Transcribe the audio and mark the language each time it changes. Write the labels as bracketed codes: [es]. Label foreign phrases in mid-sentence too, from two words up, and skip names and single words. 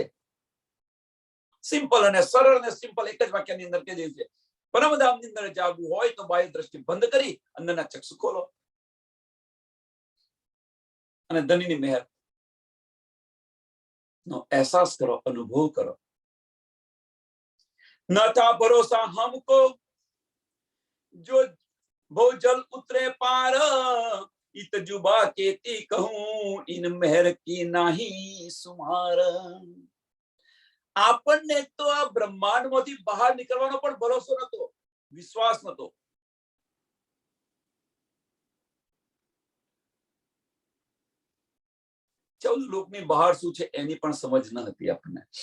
[gu] સિમ્પલ અને સરળ અને સિમ્પલ એક જ વાક્યની અંદર કહી દે છે. પરમધામની અંદર જાગવું હોય તો બાહ્ય દ્રષ્ટિ બંધ કરી અંદરના ચક્ષુ ખોલો અને ધનીની મહેર નો અહેસાસ કરો, અનુભવ કરો. [hi] ન था भरोसा हमको जो भो जल उतरे पार, इत जुबा केती कहूं इन मेहर की नाही सुमार. [gu] આપણને તો આ બ્રહ્માંડમાંથી બહાર નીકળવાનો પણ ભરોસો નતો, વિશ્વાસ નતો. ચૌદ લોકની બહાર શું છે એની પણ સમજ ન હતી આપણને.